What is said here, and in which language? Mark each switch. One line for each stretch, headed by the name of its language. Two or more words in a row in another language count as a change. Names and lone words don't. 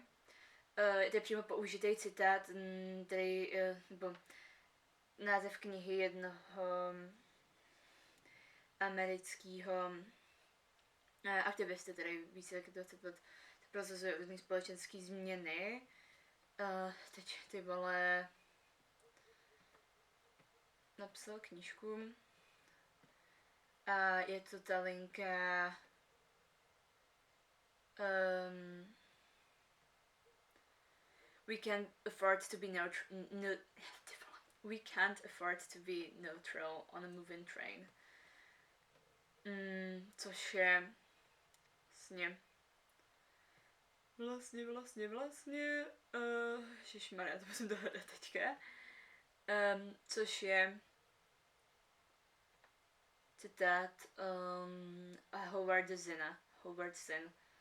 Czech: Je to přímo použitý citát, nebo název knihy jednoho amerického aktivisty, který více jak 20 let prosazuje různé společenské změny. Teď ty vole napsal knížku a je to ta linka
English: we can't afford to be we can't afford to be neutral on a moving train.
Czech: Což je vlastně ježišmarja, to musím dohledat teďka. Což je citát Howard Zinn.